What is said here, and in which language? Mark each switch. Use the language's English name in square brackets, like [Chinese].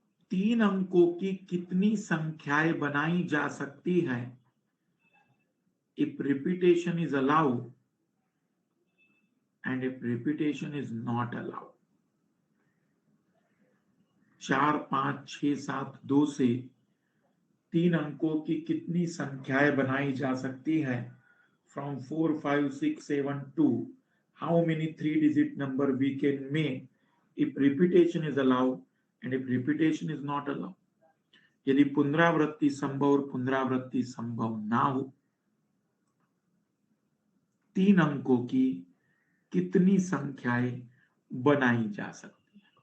[Hindi] तीन अंकों की कितनी संख्याएं बनाई जा सकती है [English] if repetition is allowed and if repetition is not allowed? [Hindi] 4, 5, 6, 7, 2 से तीन अंकों की कितनी संख्याएं बनाई जा सकती है? [English] From 4, 5, 6, 7 to how many three-digit number we can make if repetition is allowed and if repetition is not allowed? [Hindi] यदि पुनरावृत्ति संभव और पुनरावृत्ति संभव ना हो, तीन अंकों की कितनी संख्याएं बनाई जा सकती?